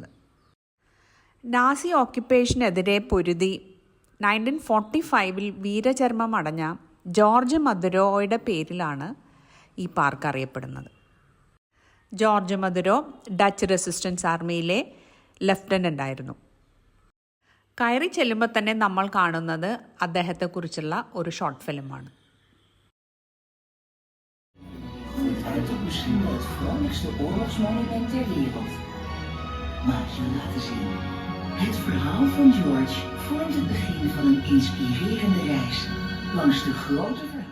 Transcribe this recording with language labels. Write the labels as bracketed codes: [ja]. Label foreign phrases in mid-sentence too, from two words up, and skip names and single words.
[ml] നാസി ഓക്യുപ്പേഷനെതിരെ പൊരുതി 1945 വീരചർമ്മം അടഞ്ഞ ജോർജ് മദുരോയുടെ പേരിലാണ് ഈ പാർക്ക് അറിയപ്പെടുന്നത്. ജോർജ് മദുരോ ഡച്ച് റെസിസ്റ്റൻസ് ആർമിയിലെ ലെഫ്റ്റനൻ്റ് ആയിരുന്നു. കയറി ചെല്ലുമ്പോൾ തന്നെ നമ്മൾ കാണുന്നത് അദ്ദേഹത്തെക്കുറിച്ചുള്ള ഒരു [en] short film. [nl] Misschien wel het vrolijkste oorlogsmonument ter wereld. Mag je laten zien. Het verhaal van George vormt het begin van een inspirerende reis langs de grote verhaal.